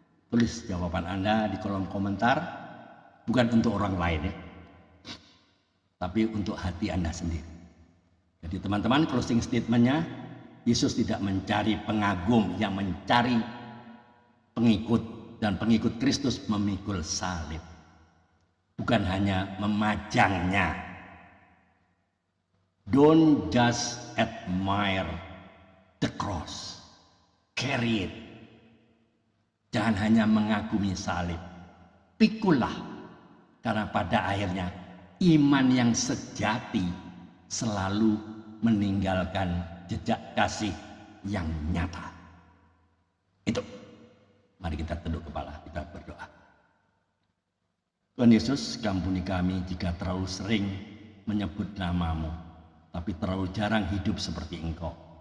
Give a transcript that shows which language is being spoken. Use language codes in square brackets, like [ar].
[id] Tulis jawaban Anda di kolom komentar, bukan untuk orang lain ya, tapi untuk hati Anda sendiri. Jadi teman-teman, closing statementnya, Yesus tidak mencari pengagum, yang mencari pengikut, dan pengikut Kristus memikul salib. Bukan hanya memajangnya. [en] Don't just admire the cross, carry it. [id] Jangan hanya mengagumi salib, pikulah. Karena pada akhirnya iman yang sejati selalu meninggalkan jejak kasih yang nyata. Itu. Mari kita tunduk kepala, kita berdoa. Tuhan Yesus, ampuni kami jika terlalu sering menyebut nama-Mu, tapi terlalu jarang hidup seperti Engkau.